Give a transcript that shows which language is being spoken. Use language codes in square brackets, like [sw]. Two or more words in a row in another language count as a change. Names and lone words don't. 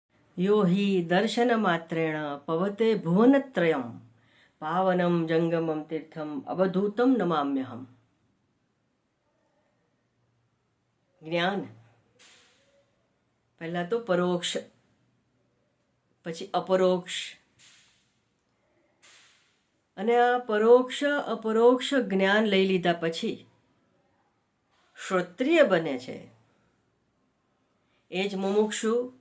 [sa] यो हि दर्शनमात्रेण पवते भुवनत्रयं पावनं जंगमं तीर्थम अवधूतं नमाम्यहम्. [gu] જ્ઞાન પહેલા તો પરોક્ષ, પછી અપરોક્ષ, અને આ પરોક્ષ અપરોક્ષ જ્ઞાન લઈ લીધા પછી શ્રોત્રિય બને છે એ જ મુમુક્ષુ.